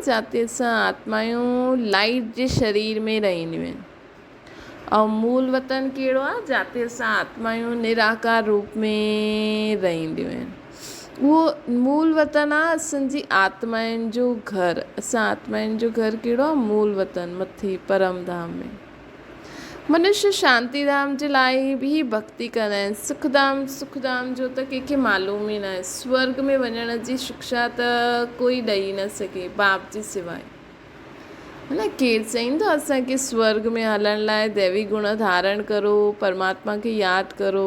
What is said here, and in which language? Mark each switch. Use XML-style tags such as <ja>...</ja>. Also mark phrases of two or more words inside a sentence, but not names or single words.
<sd>जिते असां आत्मायूं लाइट जे शरीर में रहंदियूं आहिनि। ऐं मूल वतन कहिड़ो आहे? जिते असां आत्मायूं निराकार रूप में रहंदियूं आहिनि। उहो मूल वतन आहे असांजी आत्माउनि जो घर। असां आत्माउनि जो घर कहिड़ो आहे? मूल वतन, मथे परम धाम में। मनुष्य शांति धाम जे लाइ बि भक्ति कंदा आहिनि। सुखधाम जो त कंहिंखे मालूम ई न आहे। स्वर्ग में वञण जी शिक्षा त कोई ॾेई न सघे बाप जे सिवाय, है न। केरु चईंदो असांखे स्वर्ग में हलण लाइ दैवी गुण धारण करो, परमात्मा खे यादि करो?</sd>